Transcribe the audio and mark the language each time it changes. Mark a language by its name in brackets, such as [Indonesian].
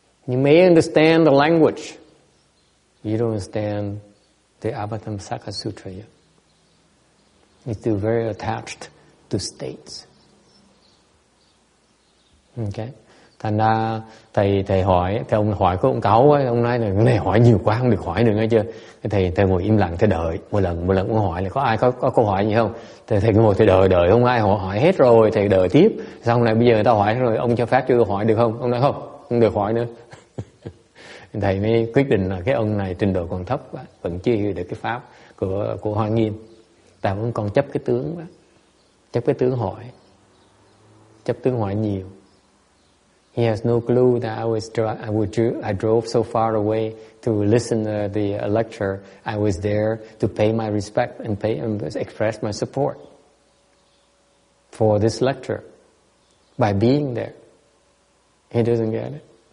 [English] You may understand the language. You don't understand the Avatamsaka Sutra yet. You're still very attached to states. Okay. [Vietnamese] Thành ra thầy hỏi, cái ông hỏi có ông cáu ấy, ông nói là cái này hỏi nhiều quá không được hỏi nữa nghe chưa. Thầy ngồi im lặng, thầy đợi một lần ông hỏi là có ai có câu hỏi gì không. Thầy ngồi thầy đợi không ai hỏi hết rồi, thầy đợi tiếp. Xong này bây giờ người ta hỏi rồi, ông cho phép chưa hỏi được không? Ông nói không được hỏi nữa. Thầy mới quyết định là cái ông này trình độ còn thấp quá, vẫn chưa hiểu được cái pháp của Hoa Nghiêm. Ta vẫn còn chấp cái tướng quá, chấp cái tướng hỏi, chấp tướng hỏi nhiều. [English] He has no clue that I drove so far away to listen to the lecture. I was there to pay my respect and express my support for this lecture by being there. He doesn't get it.